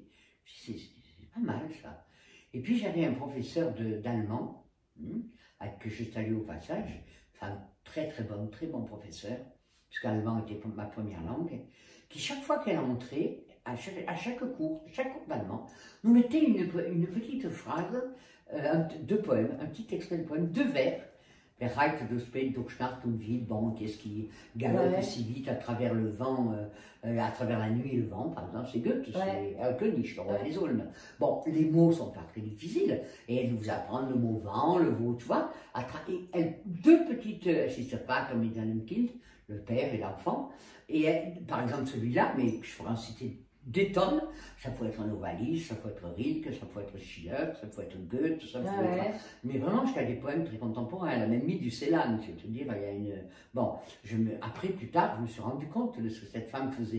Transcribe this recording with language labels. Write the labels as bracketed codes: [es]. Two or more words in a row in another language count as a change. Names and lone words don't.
[fr] Je me suis dit, c'est pas mal ça. Et puis j'avais un professeur d'allemand, avec que je salue au passage, enfin très bon professeur, puisqu'allemand était ma première langue, qui chaque fois qu'elle entrait, à chaque cours d'allemand, nous mettait une petite phrase, deux poèmes, un petit extrait de poème, deux vers. [de] Wer reitet durch Spät, durch Nacht und Wind, [fr] bon, qu'est-ce qui galope si vite à travers le vent, à travers la nuit et le vent, par exemple, c'est Goethe, c'est König, les Ulm. Bon, les mots sont pas très difficiles, et elle vous apprend le mot vent, le mot, tu vois, deux petites, c'est pas comme [de] mit einem Kind, [fr] le père et l'enfant, et par exemple celui-là, mais je pourrais en citer des tonnes. Ça peut être Novalis, ça peut être Rilke, ça peut être Schiller, ça peut être Goethe, ça peut être... Mais vraiment jusqu'à des poèmes très contemporains. Elle a même mis du Celan, c'est-à-dire il y a une... Bon, après, plus tard, je me suis rendu compte de ce que cette femme faisait.